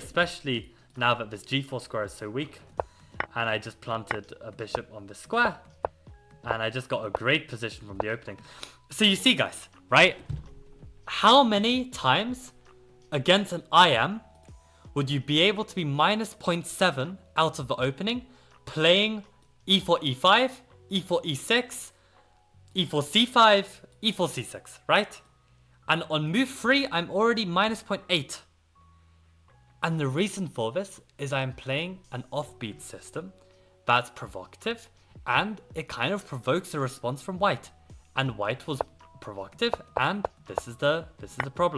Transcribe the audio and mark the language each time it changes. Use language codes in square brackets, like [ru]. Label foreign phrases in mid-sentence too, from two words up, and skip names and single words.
[en] Especially now that this g4 square is so weak. And I just planted a bishop on this square. And I just got a great position from the opening. So you see guys, right? How many times against an IM would you be able to be minus 0.7 out of the opening, playing e4, e5, e4, e6, e4, c5, e4, c6, right? And on move 3, I'm already minus 0.8. And the reason for this is I'm playing an offbeat system that's provocative, and it kind of provokes a response from white. And white was provocative, and this is the problem.